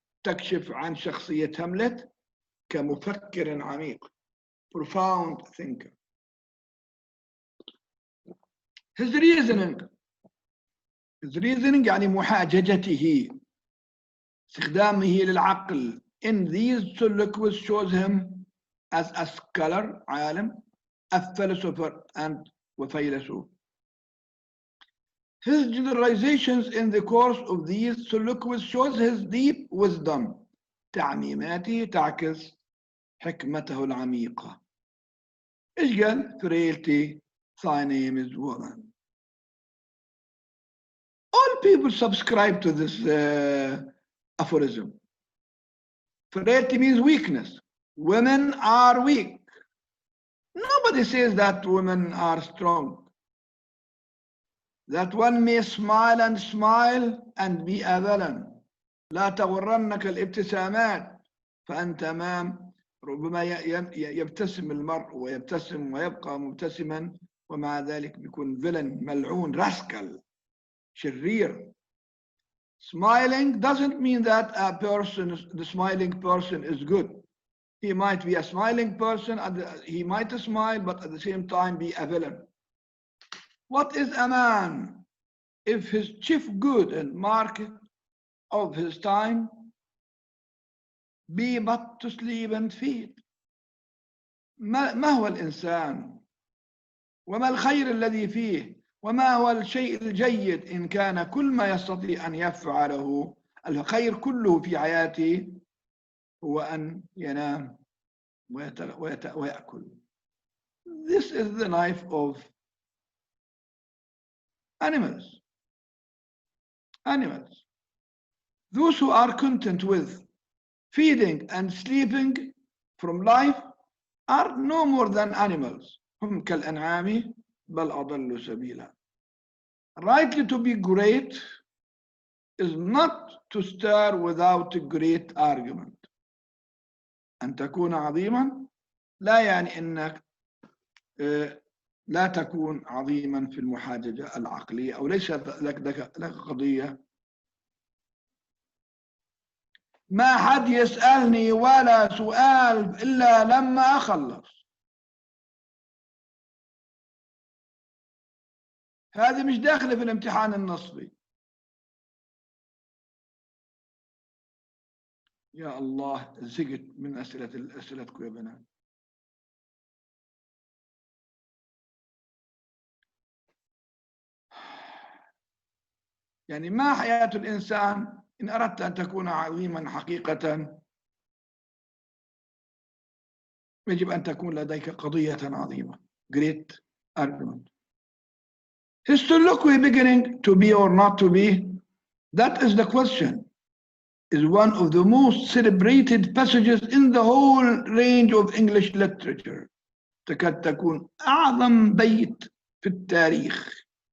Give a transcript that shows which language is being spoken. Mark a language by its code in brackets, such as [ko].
[ar] تكشف عن شخصية هاملت كمفكر عميق, [en] profound thinker. his reasoning [ar] يعني محاججته استخدامه للعقل [en] in these soliloquies shows him as a scholar عالم, a philosopher and [ar] وفيلسوف. [en] His generalizations in the course of these soliloquies shows his deep wisdom. [ar] تعميماته تعكس حكمته العميقة. إيش قال؟ [en] Frailty, thy name is woman. All people subscribe to this aphorism. Frailty means weakness. Women are weak. Nobody says that women are strong. That one may smile and be a villain. [ar] لا تغرنك الابتسامات فأنت أمام ربما يبتسم المرء ويبتسم ويبقى مبتسما ومع ذلك بيكون villain ملعون rascal شرير. [en] Smiling doesn't mean that the smiling person is good. He might be a smiling person, he might smile, but at the same time be a villain. What is a man if his chief good and market of his time be but to sleep and feed? [ar] ما هو الإنسان؟ وما الخير الذي فيه؟ وما هو الشيء الجيد إن كان كل ما يستطيع أن يفعله الخير كله في حياته هو أن ينام ويأكل. [en] This is the life of animals. Those who are content with feeding and sleeping from life are no more than animals. [ar] هم كالأنعام بل أضل سبيلا. Rightly to be great is not to stir without a great argument. أن تكون عظيما لا يعني أنك لا تكون عظيما في المحاججة العقلية أو ليس لك قضية. ما حد يسألني ولا سؤال إلا لما أخلص. هذه مش داخلة في الامتحان النصبي. يا الله زهقت من أسئلتكم يا بنات. يعني ما حياة الإنسان إن أردت أن تكون عظيما حقيقة يجب أن تكون لديك قضية عظيمة. [en] Great argument. His soliloquy beginning to be or not to be, that is the question, is one of the most celebrated passages in the whole range of English literature. [ar] تكاد تكون أعظم بيت في التاريخ.